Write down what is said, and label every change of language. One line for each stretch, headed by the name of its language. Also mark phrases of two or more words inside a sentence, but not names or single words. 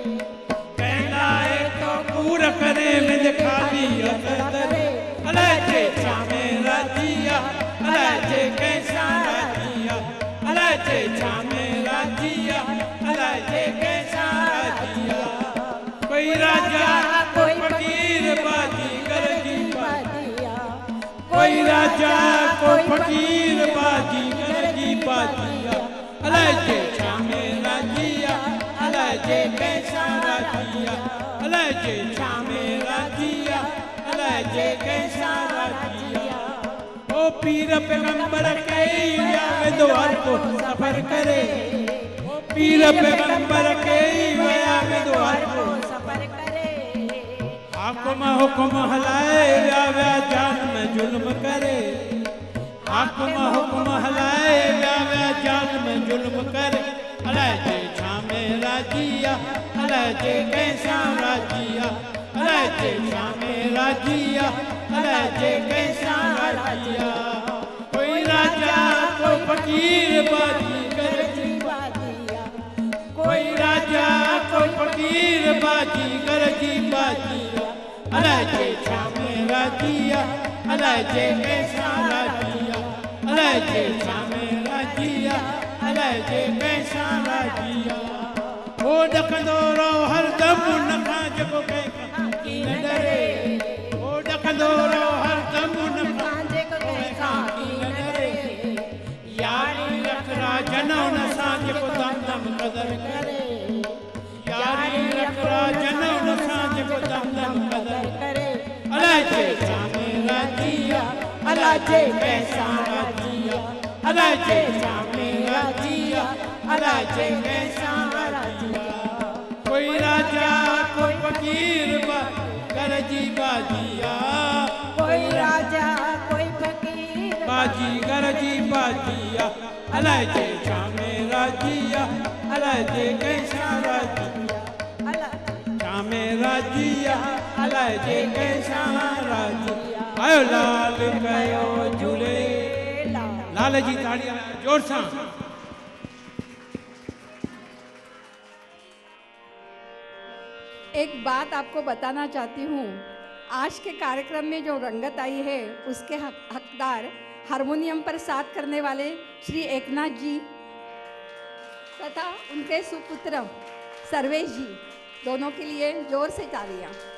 Sindhi: कहलाए तो पूर करे विद खाली हथ दरे अलाए जे छा में राजिया अलाए जे कैसा राजिया अलाए जे छा में राजिया अलाए जे कैसा राजिया। कोई राजा कोई फकीर बाजी गरजी बाजिया कोई राजा कोई फकीर बाजी गरजी बाजिया अलाए जे छा में राजिया अलाए जे कैसा राजिया अलाए जे छा में राजिया अलाए जे कैसा राजिया। ओ पीर पैगंबर कई विया द्वार को सफर करे ओ पीर पैगंबर कई विया द्वार को सफर करे हाकुम हुक्म हलाए व्या जान में जुल्म करे हाकुम हुक्म हलाए व्या जान में जुल्म करे अलाए जे छा में राजिया अलाए जे कैसा राजिया अलाए जे छा में राजिया अलाए जे कैसा राजिया। कोई राजा को फकीर बाजी गरजी बाजिया कोई राजा को फकीर बाजी गरजी बाजिया अलाए जे छा में राजिया अलाए जे कैसा राजिया अलाए जे छा में राजिया अलाए जे कैसा राजिया। ओ ॾकंदो रहो हरदम उन खां जेको कंहिंखां न डरे ओ ॾकंदो रहो हरदम उन खां जेको कंहिंखां न डरे यारी रख राजन उन सां जेको दम दम कदर करे यारी रख राजन उन सां जेको दम दम कदर करे अलाए जे छा में राजिया अलाए जे कैसा राजिया अलाए जे छा में राजिया अलाए जे कैसा राजिया। कोई राजा कोई फकीर गरजी बाजिया कोई राजा कोई फकीर बाजी गरजी बाजिया अलाए जे छा में राजिया अलाए जे कैसा राजिया छा में राजिया अलाए जे कैसा राजिया आयो लाल कयो झूले लाल जी ताड़ियां जोर सां।
Hindi: एक बात आपको बताना चाहती हूँ, आज के कार्यक्रम में जो रंगत आई है उसके हकदार हारमोनियम पर साथ करने वाले श्री एकनाथ जी तथा उनके सुपुत्र सर्वेश जी, दोनों के लिए जोर से तालियां।